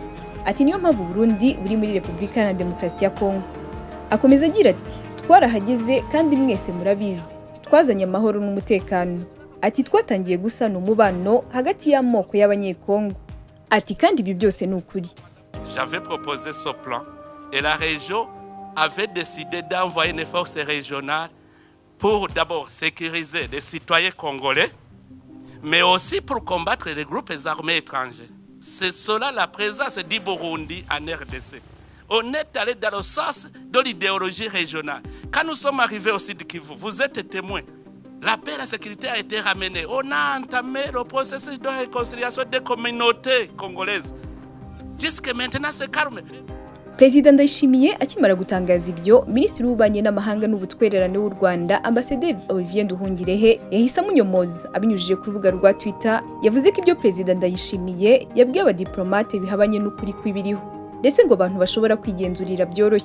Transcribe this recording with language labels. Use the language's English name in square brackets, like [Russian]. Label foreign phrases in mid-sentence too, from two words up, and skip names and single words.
[Kinyarwanda] Ati niyo mpamvu Burundi buri muri Repubulika Iharanira Demokarasi ya Kongo. Akomeza agira ati twarahageze kandi mwese murabizi, twazanye amahoro n'umutekano. Ati twatangiye gusana umubano hagati y'amoko y'abanyekongo. Ati kandi ibi byose ni ukuri. [French] J'avais proposé ce plan et la région avait décidé d'envoyer une force régionale pour d'abord sécuriser les citoyens congolais, mais aussi pour combattre les groupes armés étrangers. C'est cela la présence du Burundi en RDC. On est allé dans le sens de l'idéologie régionale. Quand nous sommes arrivés au Sud Kivu, vous êtes témoins. La paix et la sécurité a été ramenée. On a entamé le processus de réconciliation des communautés congolaises. Jusque maintenant, c'est calme. [Kinyarwanda] Perezida Ndayishimiye akimara gutangaza ibyo, Minisitiri w'Ububanyi n'Amahanga n'Ubutwererane w'u Rwanda Ambasaderi Nduhungirehe yahise amunyomoza abinyujije ku rubuga rwa Twitter. Yavuze ko ibyo Perezida Ndayishimiye yabwiye abadiplomate bihabanye n'ukuri kw'ibiriho, ndetse ngo abantu bashobora kwigenzurira byoroshye.